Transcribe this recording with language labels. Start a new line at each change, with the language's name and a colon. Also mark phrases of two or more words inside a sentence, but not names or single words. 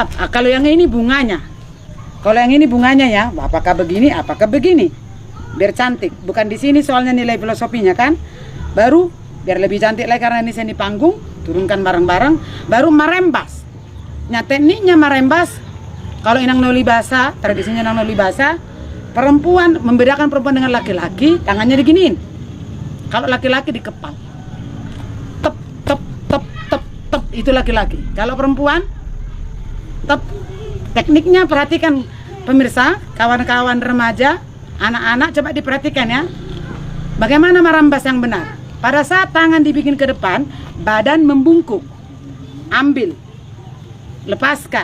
Indonesian: Nah, kalau yang ini bunganya. Kalau yang ini bunganya ya, apakah begini, apakah begini. Biar cantik. Bukan di sini soalnya nilai filosofinya kan. Baru biar lebih cantik lagi karena ini seni panggung, turunkan bareng-bareng, baru marembas. Nah, tekniknya marembas. Kalau
Batak Toba: inang noli basa,
Indonesian: tradisinya
Batak Toba: inang noli basa,
Indonesian: perempuan membedakan perempuan dengan laki-laki, tangannya diginiin. Kalau laki-laki dikepal. Tep, tep, tep, tep, tep, itu laki-laki. Kalau perempuan, tep. Tekniknya perhatikan pemirsa, kawan-kawan remaja, anak-anak, coba diperhatikan ya. Bagaimana marambas yang benar? Pada saat tangan dibikin ke depan, badan membungkuk. Ambil, lepaskan.